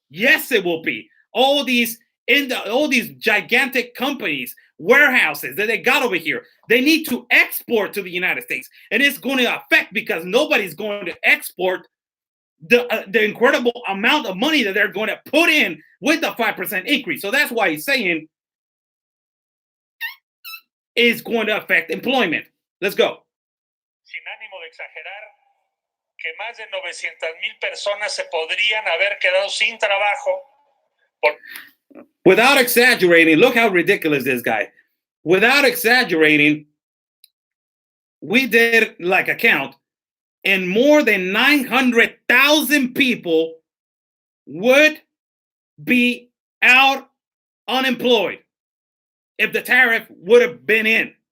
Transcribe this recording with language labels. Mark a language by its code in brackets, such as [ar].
[en] Yes, it will be. All these gigantic companies, warehouses that they got over here, they need to export to the United States. And it's going to affect because nobody's going to export the incredible amount of money that they're going to put in with the 5% increase. So that's why he's saying it's going to affect employment. Let's go. [es] Sin ánimo de exagerar, que más de 900,000 personas se podrían haber quedado sin trabajo. [en] Without exaggerating, look how ridiculous this guy. Without exaggerating, we did like a count, and more than 900,000 people would be out unemployed if the tariff would have been in.